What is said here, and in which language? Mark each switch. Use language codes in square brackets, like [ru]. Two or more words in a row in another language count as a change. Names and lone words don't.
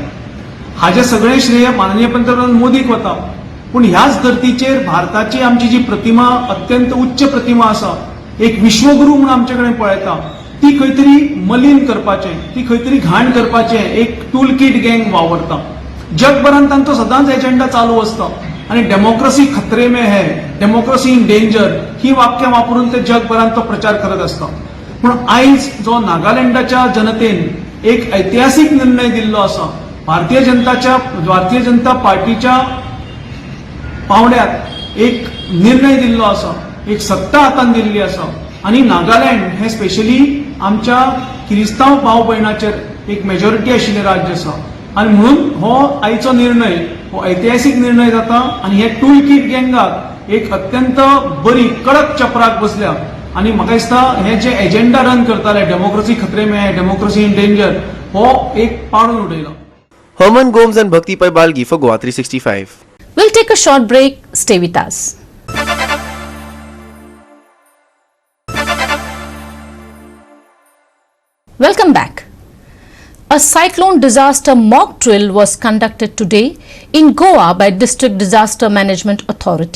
[kok] हाजे सगळे श्रेय माननीय पंतप्रधान मोदीक वता, पूण ह्याच धर्तीचेर भारताची आमची जी प्रतिमा अत्यंत उच्च प्रतिमा आसा, एक विश्वगुरू म्हणून आमच्याकडे पळयता, ती खंय तरी मलीन करपाचे, ती खंय तरी घाण करपाचे एक [en] tool kit gang [kok] वावरता. जगभरात तांचो सदांच एजेंडा चालू असता आणि [hi] डेमोक्रेसी खतरे में है, [en] democracy in danger [kok] ही वाक्य वापरून ते जगभरात तो प्रचार करत असता. पण आयज जो नागालँडाच्या जनतेन एक ऐतिहासिक निर्णय दिल्लो आसा, भारतीय जनता पार्टीच्या पावड्यात एक निर्णय दिल्लो आसा, एक सत्ता हातान दिल्ली आसा आणि नागालँड हे स्पेशली आमच्या क्रिस्तांव भाव भयणाचेर एक मेजॉरिटी आशिल्लें राज्य आसा आणि म्हणून हो आयचो निर्णय हो ऐतिहासिक निर्णय जाता आणि हे [en] tool kit [kok] गँगाक एक अत्यंत बरी कडक चपराक बसल्या आणि म्हाका दिसता हे जे एजेंडा रन करताले [hi] डेमोक्रेसी खतरे में है, [en] democracy in danger [kok] हो एक पाडून उडयला. [en] Herman Gomes and Bhakti Pai Balgi for GOA365. We'll take a short break. Stay with us. Welcome back. A cyclone disaster mock drill was conducted today in Goa by District Disaster Management Authority.